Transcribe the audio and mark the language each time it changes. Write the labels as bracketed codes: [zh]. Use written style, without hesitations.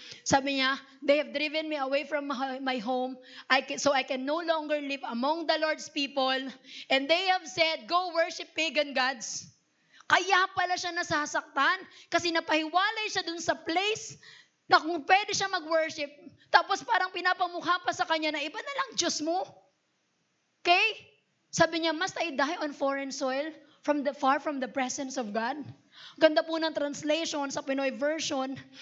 [tl] Sabi niya, [en] they have driven me away from my home, so I can no longer live among the Lord's people. And they have said, go worship pagan gods. [tl] Kaya pala siya nasasaktan kasi napahiwalay siya dun sa place na kung pwede siya mag-worship. Tapos parang pinapamukha pa sa kanya na iba na lang Diyos mo. Okay? Sabi niya, [en] must I die on foreign soil far from the presence of God? [tl] Ganda po ng translation sa Pinoy version.